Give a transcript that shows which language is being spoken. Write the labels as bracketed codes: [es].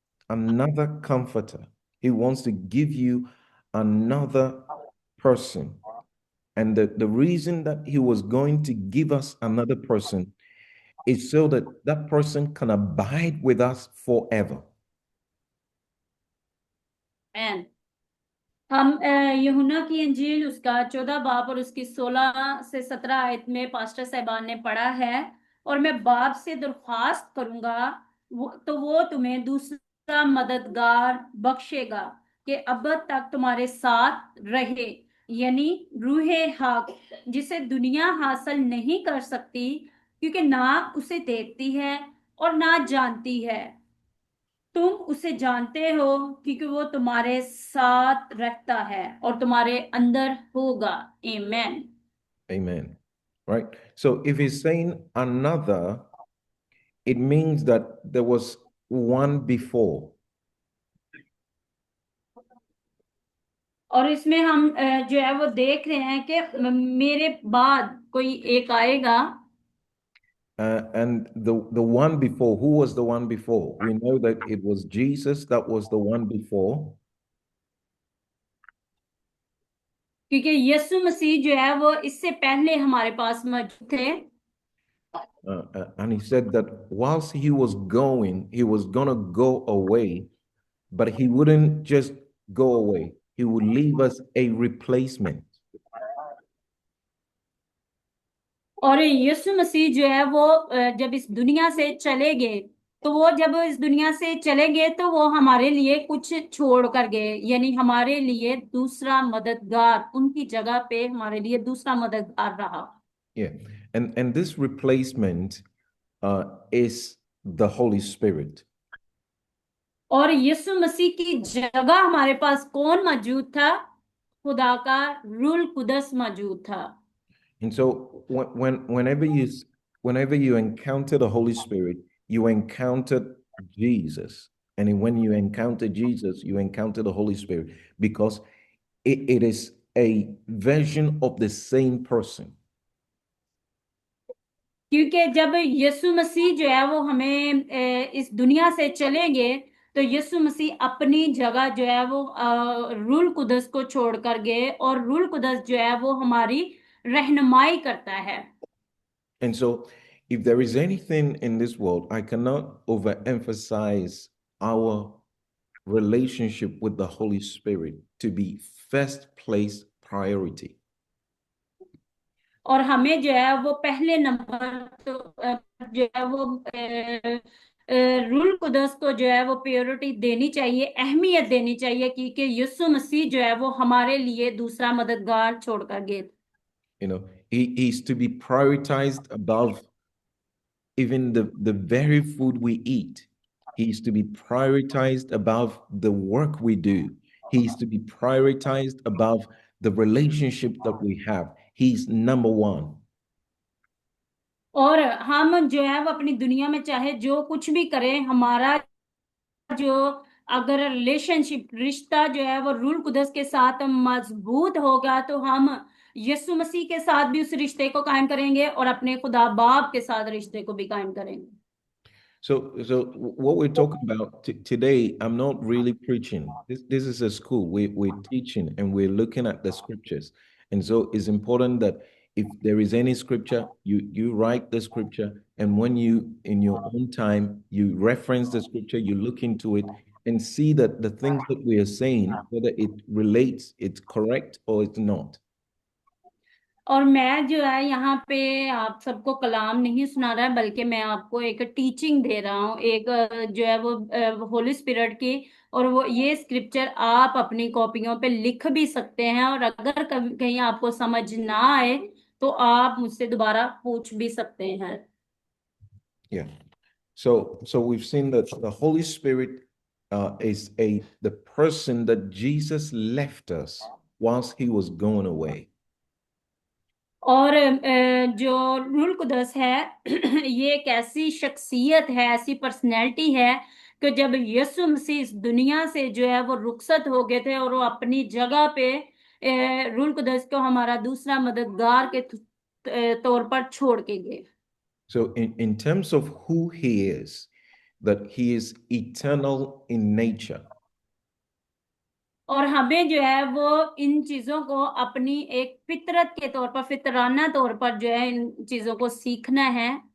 [en] another comforter. He wants to give you another person. And the reason that he was going to give us another person is so that that person can abide with us forever. [hi] Man हम यूहन्ना की अंजील उसका 14 बाब और उसकी 16 से 17 आयत में पास्टर साहबान ने पढ़ा है, और मैं बाप से दरख्वास्त करूंगा तो वो तुम्हें दूसरा मददगार बख्शेगा कि अब तक तुम्हारे साथ रहे, यानी रूहे हक, जिसे दुनिया हासिल नहीं कर सकती क्योंकि ना उसे देखती है और ना जानती है। तुम उसे जानते हो क्योंकि वो तुम्हारे साथ रहता है और तुम्हारे अंदर होगा। आमेन। [en] Amen. Right? So if he's saying another, it means that there was one before. [hi] और इसमें हम जो है वो देख रहे हैं कि मेरे बाद कोई एक आएगा। [en] And the one before, who was the one before? We know that it was Jesus that was the one before. [hi] क्योंकि यीशु मसीह जो है वो इससे पहले हमारे पास मौजूद थे। [en] And he said that whilst he was going to go away, but he wouldn't just go away. He would leave us a replacement. [hi] और यीशु मसीह जो है वो जब इस दुनिया से चले गए, तो वो जब इस दुनिया से चले गए तो वो हमारे लिए कुछ छोड़ कर गए, यानी हमारे लिए दूसरा मददगार, उनकी जगह पे हमारे लिए दूसरा मददगार रहा। [en] Yeah, and this replacement is the Holy Spirit. [hi] और यीशु मसीह की जगह हमारे पास कौन मौजूद था? खुदा का रूल कुदस मौजूद था। [en] And so whenever you encounter the Holy Spirit, you encounter Jesus. And when you encounter Jesus, you encounter the Holy Spirit, because it is a version of the same person. क्योंकि जब यीशु मसीह जो है वो हमें इस दुनिया से चलेंगे, तो यीशु मसीह अपनी जगह जो है वो रूल कुदस को छोड़ कर गए, और रूल कुदस जो है वो हमारी रहनुमाई करता है। And so if there is anything in this world, I cannot overemphasize our relationship with the Holy Spirit to be first place priority. [hi] और हमें जो है वो पहले नंबर तो जो है वो रूल कुदस को जो है वो प्योरिटी देनी चाहिए, अहमियत देनी चाहिए, क्योंकि यीशु मसीह जो है वो हमारे लिए दूसरा मददगार छोड़कर गए। [en] You know, he is to be prioritized above even the very food we eat. He is to be prioritized above the work we do. He is to be prioritized above the relationship that we have. He's number one. [hi] और हम जो है वो अपनी दुनिया में चाहे जो कुछ भी करें, हमारा जो अगर रिलेशनशिप रिश्ता जो है वो रूल कुदस के साथ मजबूत होगा, तो हम यीशु मसीह के साथ भी उस रिश्ते को कायम करेंगे और अपने खुदा बाप के साथ रिश्ते को भी कायम करेंगे। [en] So what we're talking about today, I'm not really preaching. This is a school. We're teaching and we're looking at the scriptures. And so it's important that if there is any scripture, you write the scripture, and when you, in your own time, you reference the scripture, you look into it and see that the things that we are saying, whether it relates, it's correct or it's not. [hi] और मैं जो है यहाँ पे आप सबको कलाम नहीं सुना रहा है, बल्कि मैं आपको एक टीचिंग दे रहा हूँ, एक जो है वो होली स्पिरिट की। और वो ये स्क्रिप्चर आप अपनी कॉपियों पे लिख भी सकते हैं, और अगर कभी कहीं आपको समझ ना आए तो आप मुझसे दोबारा पूछ भी सकते हैं। [en] Yeah. So we've seen that the Holy Spirit is the person that Jesus left us whilst he was going away. [hi] और जो रूल कुदस है ये एक ऐसी शख्सियत है, ऐसी पर्सनैलिटी है कि जब यीशु मसीह इस दुनिया से जो है वो रुखसत हो गए थे और वो अपनी जगह पे रूल कुदस को हमारा दूसरा मददगार के तौर पर छोड़ के गए। [en] So in terms of who he is, that he is eternal in nature. [hi] और हमें जो है वो इन चीजों को अपनी एक फितरत के तौर पर, फितराना तौर पर जो है इन चीजों को सीखना है।